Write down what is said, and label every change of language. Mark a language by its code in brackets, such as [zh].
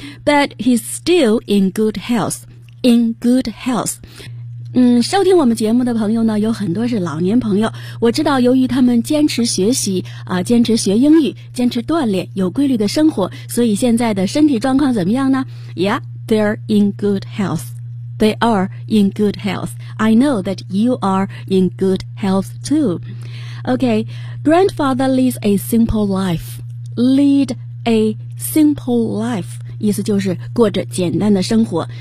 [en] But he's still in good health， in good health。 [zh] 收听我们节目的朋友呢，有很多是老年朋友，我知道由于他们坚持学习啊，坚持学英语，坚持锻炼，有规律的生活，所以现在的身体状况怎么样呢？ [en] Yeah， they're in good health， they are in good health， I know that you are in good health too。 OK， grandfather leads a simple lifeLead a simple life， [zh] 意思就是过着简单的生活。